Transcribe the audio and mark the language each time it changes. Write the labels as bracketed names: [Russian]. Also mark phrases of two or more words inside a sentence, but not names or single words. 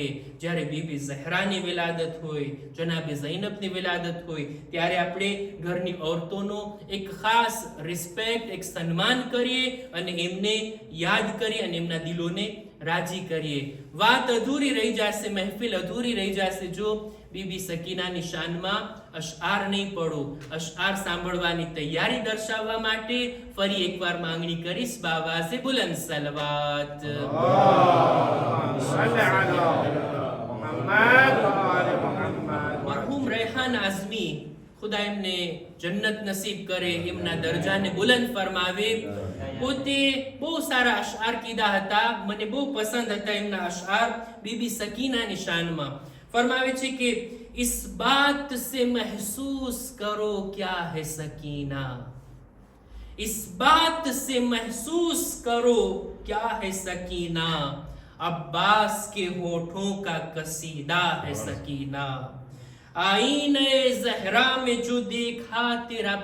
[Gujarati] જ્યારે બીબી ઝહરાની વિલાદત હોય, જનાબે ઝૈનબની વિલાદત હોય, ત્યારે આપણે ઘરની ઔરતોનો એક ખાસ રિસ્પેક્ટ, એક સન્માન કરીએ અને એમને યાદ કરીએ અને એમના દિલોને રાજી કરીએ. વાત અધૂરી રહી જશે, મહેફિલ અધૂરી રહી જશે જો બીબી સકીનાની શાનમાં અશઆર નહીં પડો. અશઆર સાંભળવાની તૈયારી દર્શાવવા માટે ફરી એકવાર માંગણી કરીશ બાવાઝે બુલંદ સલવાત. [Arabic] اللهم صل على محمد وآل محمد. [Gujarati] મરહૂમ રેહાન આઝમી, ખુદા એમને જન્નત નસીબ કરે, એમના દરજાને બુલંદ ફરમાવે. પોતે બહુ સારા અશઆર કીધા હતા, મને બહુ પસંદ હતા એમના અશઆર બીબી સકીનાની શાનમાં. ફરમાવે છે કે [Urdu] اس بات سے محسوس کرو کیا ہے سکینہ، اس بات سے محسوس کرو کیا ہے سکینہ، عباس کے ہونٹوں کا قصیدہ ہے سکینہ، آئینے زہرا میں جو دیکھا تیرا